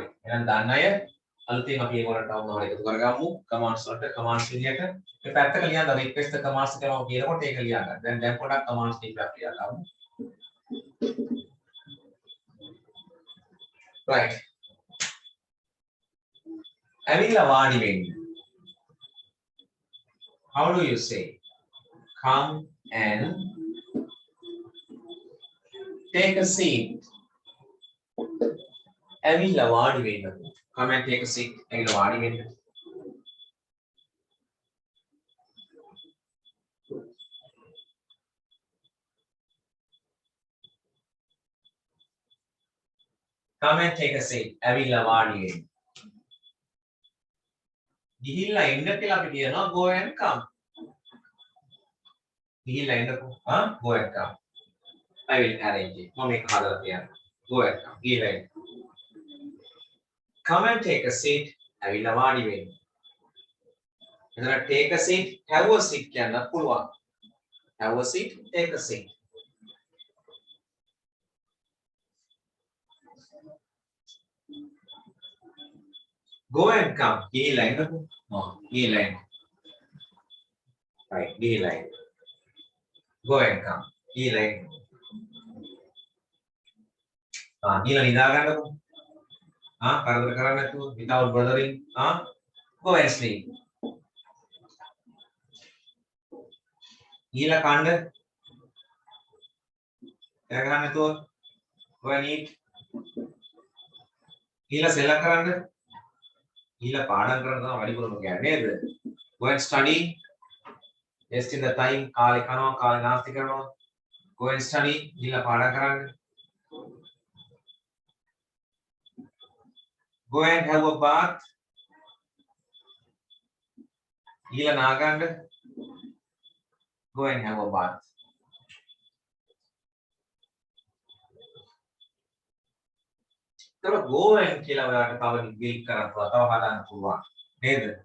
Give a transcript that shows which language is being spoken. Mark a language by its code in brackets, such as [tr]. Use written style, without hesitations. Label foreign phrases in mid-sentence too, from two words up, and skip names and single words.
[si] එහෙනම් දන්න අය අලුතෙන් අපි ඒගොල්ලන්ට වුණා එකතු කරගමු. commands වලට commands විදියට මේ පැත්තක ලියන්න [en] request the commands [si] කියලා මම කියනකොට ඒක ලියා ගන්න. දැන් පොඩක් commands ටික අපි ලියලා ගමු. right. ඇවිල්ලා වාඩි වෙන්න. [en] How do you say? Come and take a seat. [si] ඇවිල්ලා වාඩි වෙන්න. [en] Come and take a seat. [si] ඇවිල්ලා වාඩි වෙන්න. [en] Come and take a seat. [si] ඇවිල්ලා වාඩි වෙන්න. ගිහිල්ලා එන්න කියලා අපි කියනවා [en] go and come. [si] ගිහිල්ලා එන්නකෝ. [en] Go and come. I will arrange it. [si] මම මේක හදලා තියන්න. [en] Go and come. [si] ගිහිල්ලා එන්න. [en] Come and take a seat. [si] ඇවිල්ලා වාඩි වෙන්න. එතන [en] take a seat, have a seat [si] කියන්න පුළුවන්. [en] Have a seat, take a seat. Go and come. [si] ගිහිල්ලා එන්නකෝ. ගිහිල්ලා එන්න. [en] right ගිහිල්ලා [si] එන්න. [en] Go and come. [si] ගිහිල්ලා එන්න. ගිහිල්ලා නිදා ගන්නකෝ. කරදර කරන්නේ නැතුව [en] without bothering. Go and sleep. [si] ගිහිල්ලා කන්න. එයා ගන්න නැතුව [en] go and eat. [si] ගිහිල්ලා සෙල්ලම් කරන්න. ගිහිල්ලා පාඩම් කරන්න තමයි වැඩිපුරම කියන්නේ නේද? [en] Go and study. Wasting the time. [si] කාලේ කනවා, කාලේ නාස්ති කරනවා. [en] Go and study. [si] ගිහිල්ලා පාඩම් කරන්න. [en] Go and have a bath. [si] ගිහිල්ලා නාගන්න. [en] Go and have a bath. [si] තව go and කියලා ඔයාලට තව ඩිලීට් කරන්න පුළුවන්. තව හදන්න පුළුවන්. නේද?